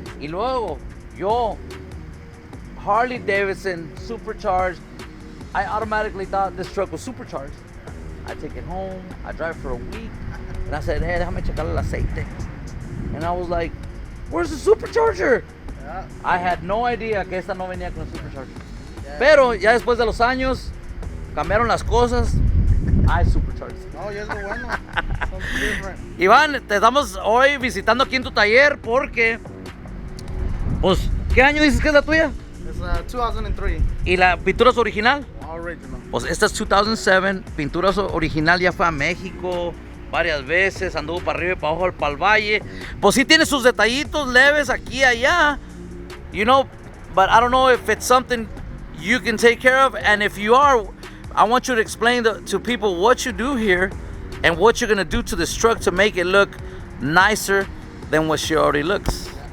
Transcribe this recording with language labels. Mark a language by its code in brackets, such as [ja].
[es] Y luego yo, Harley Davidson supercharged. [en] I automatically thought this truck was supercharged. I take it home. I drive for a week. And I said, hey, [es] déjame checar el aceite. [en] And I was like, where's the supercharger? Yeah. I had no idea [es] que esta no venía con el supercharger. Yeah. Pero ya después de los años, cambiaron las cosas. [en] I supercharged. [es] No, ya es lo bueno. [en] Something different. [es] Iván, te estamos hoy visitando aquí en tu taller porque, pues, ¿qué año dices que es la tuya? [en] It's 2003. [es] ¿Y la pintura es original? Original. Pues esta es 2007, pintura original, ya fue a México varias veces, anduvo para arriba y para abajo, para el valle. Pues sí tiene sus detallitos leves aquí y allá, [en] you know, but I don't know if it's something you can take care of, and if you are, I want you to explain to people what you do here and what you're gonna do to this truck to make it look nicer than what she already looks.